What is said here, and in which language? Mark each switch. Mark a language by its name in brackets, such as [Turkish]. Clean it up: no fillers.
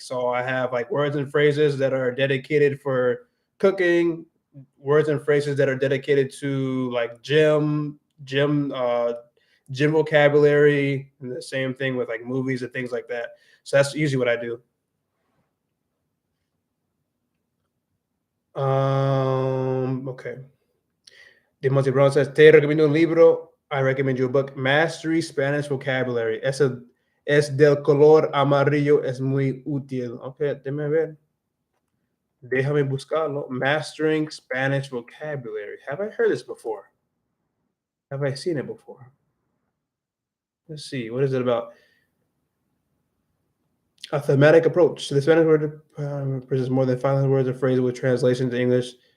[English] So I have like words and phrases that are dedicated for cooking, words and phrases that are dedicated to like gym vocabulary, and the same thing with like movies and things like that. So that's usually what I do. [Spanish] Okay. Demonte Brown says, Te recomiendo un libro. [English] I recommend you a book, Mastery Spanish Vocabulary. [Spanish] Es del color amarillo, es muy útil. Okay, déjame ver. Déjame buscarlo. [English] Mastering Spanish Vocabulary. Have I heard this before? Have I seen it before? Let's see. What is it about? A thematic approach. The Spanish word presents more than 500 words or phrases with translation to English.